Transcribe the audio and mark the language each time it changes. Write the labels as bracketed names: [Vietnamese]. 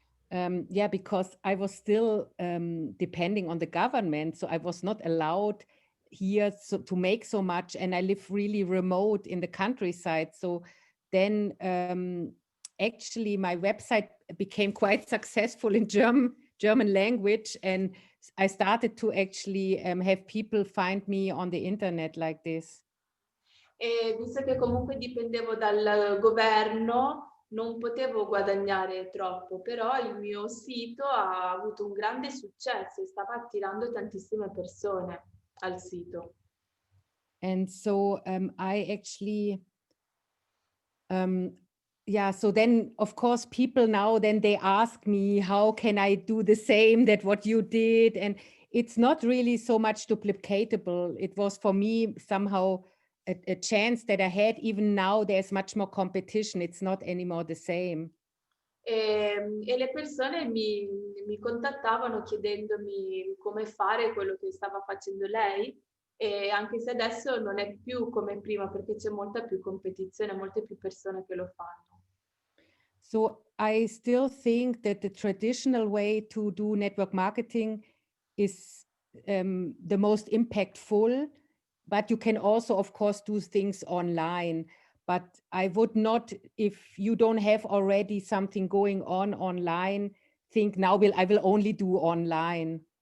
[English] Yeah, because I was still depending on the government, so I was not allowed here to make so much, and I live really remote in the countryside. So then actually my website became quite successful in German language, and I started to actually have people find me on the internet like this. [Italian] E visto che comunque dipendevo dal governo, non potevo guadagnare troppo, però il mio sito ha avuto un grande successo e stava attirando tantissime persone al sito. [English] And so I actually, so then of course people now, then they ask me, how can I do the same that what you did? And it's not really so much duplicatable. It was for me somehow a chance that I had. Even now there's much more competition. It's not anymore the same. [Italian] E le persone mi contattavano chiedendomi come fare quello che stava facendo lei, e anche se adesso non è più come prima, perché c'è molta più competizione, molte più persone che lo fanno. [English] So I still think that the traditional way to do network marketing is the most impactful. but you can also, of course, do things online. But I would not, if you don't have already something going on online, think now I will only do online.